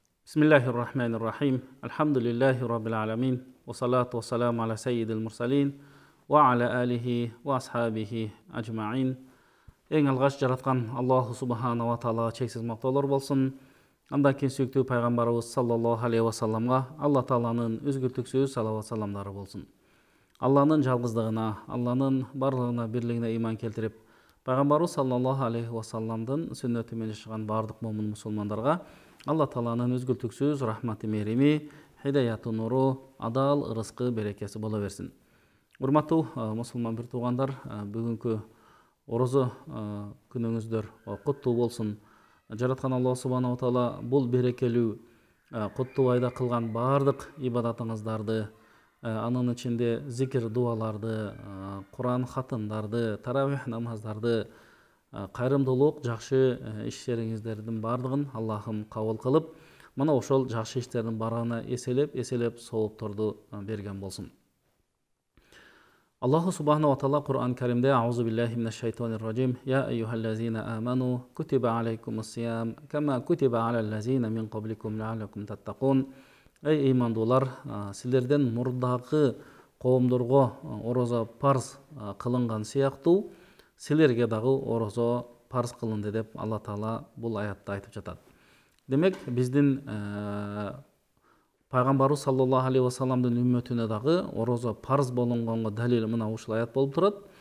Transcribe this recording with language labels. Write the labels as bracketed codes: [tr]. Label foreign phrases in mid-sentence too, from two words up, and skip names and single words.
[ar] بسم الله الرحمن الرحيم. الحمد لله رب العالمين. والصلاة والسلام على سيد المرسلين وعلى آله وأصحابه أجمعين. [kk] Eң алғаш жаратқан [ar] الله سبحانه وتعالى [kk] чексіз мақтаулар болсын. Андан кейін сүйікті пайғамбарымыз [ar] صلى الله عليه وسلم [kk] Алла тааланың үзгүртүксүз салават саламдары болсын. Алланың жалғыздығына, Алланың барлығына бірлігіне иман келтіріп, пайғамбарымыз [ar] صلى الله عليه وسلم [kk] сүннетімен жашаған бардық момын мұсылмандарға Алла тааланың үзгүртүксүз рахматы мерими, хидаяты нуру, адал ырыскы берекесі бола берсин. [ky] Урматтуу мусулман бир туугандар, бүгүнкү орозо күнүңүздөр куттуу болсун. Жараткан Алла [ar] سبحانه تعالى [ky] бул берекелүү куттуу айда кылган бардык ибадатыңыздарды, анын ичинде зикир дуаларды, Куран хатымдарды, таравих намаздарды, кайрымдуулук, жакшы иштериңиздердин бардыгын Аллахым кабыл кылып, мына ошол жакшы иштердин барына эселеп соопторду берген болсун. [ar] الله سبحانه تعالى القرآن الكريم أعوذ بالله من الشيطان الرجيم يا أيها الذين آمنوا كتب عليكم الصيام كما كتب على الذين من قبلكم لعلكم تتقون. [ky] Эй имандуулар, силерден мурдагы коомдорго орозо парз кылынган сыяктуу силерге дагы орозо парз кылынды деп [ar] الله تعالى [ky] бул аятта айтып жатат. Демек, биздин пайгамбарыбыз [ar] صلى الله عليه وسلم [ky] үммөтүнө дагы орозо парз болгонго далил мына ушул аят болуп турат.